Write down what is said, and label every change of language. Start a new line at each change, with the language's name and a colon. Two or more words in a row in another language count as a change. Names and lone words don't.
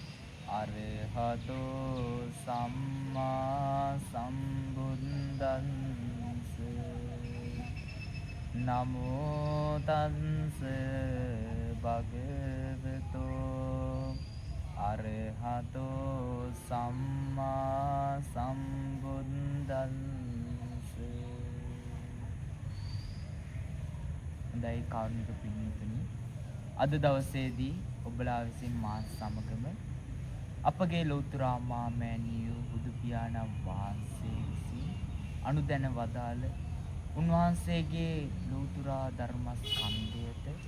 Pali: අරහතෝ සම්මා සම්බුද්දස්ස නමෝ තස්ස භගවතෝ අරහතෝ සම්මා සම්බුද්දස්ස.
Sinhala: හොඳයි කාරුණික පින්තුනි, අද දවසේදී ඔබලා විසින් මා සමගම අපගේ ලෞතර මාමෑණියෝ බුදු පියාණන් වහන්සේ විසින් අනුදැන වදාළ උන්වහන්සේගේ ලෞතර ධර්මස්කන්ධයට